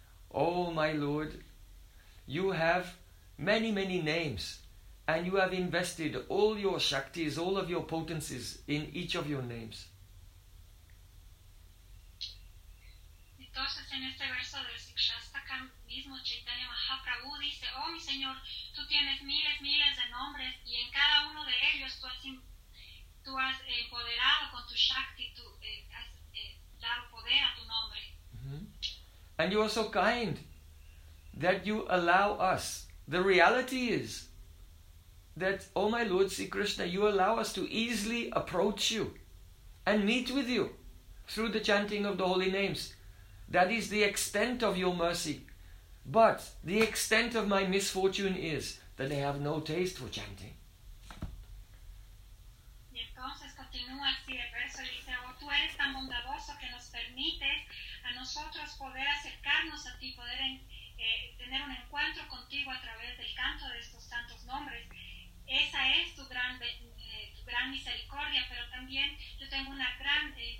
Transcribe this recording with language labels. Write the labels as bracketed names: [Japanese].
[English] Oh, my Lord, you have many, many names, and you have invested all your Shaktis, all of your potencies in each of your names. [Spanish] Entonces, en este verso del Sikshastaka mismo, Chaitanya Mahaprabhu dice, oh, mi Señor, tú tienes miles, miles de nombres, y en cada uno de ellos tú has empoderado con tu Shakti, tú has dado poder a tu nombre. Mm-hmm. [English] And you are so kind that you allow us. The reality is that, oh, my Lord, Sri Krishna, you allow us to easily approach you and meet with you through the chanting of the holy names. That is the extent of your mercy. But the extent of my misfortune is that I have no taste for chanting. [Spanish] Y entonces continúa así el verso y dice, oh, tú eres tan bondadoso que nos permites a nosotros poder acercarnos a ti, poder tener un encuentro contigo a través del canto de estos santos nombres. Esa es tu gran misericordia, pero también yo tengo una gran...